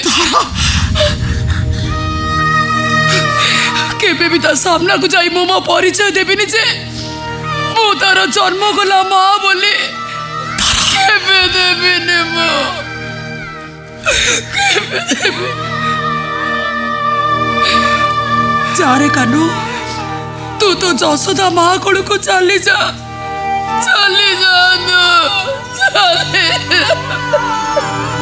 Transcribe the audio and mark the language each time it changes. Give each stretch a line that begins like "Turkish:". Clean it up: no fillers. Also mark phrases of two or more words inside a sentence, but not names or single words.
Odia: କେବେ ବି ତା ସାମ୍ନାକୁ ଯାଇ ମୁଁ ମୋ ପରିଚୟ ଦେବିନି ଯେ ମୁଁ ତାର ଜନ୍ମ ଗଲା ମା ବୋଲି। କେବେ ଦେବିନି ମୁଁ, କେବେ ଦେବି। ଯାରେ କାନୁ ତୁ ତ ଯଶୋଦା ମା କୋଳକୁ ଚାଲି ଯା ଚାଲି ଯା।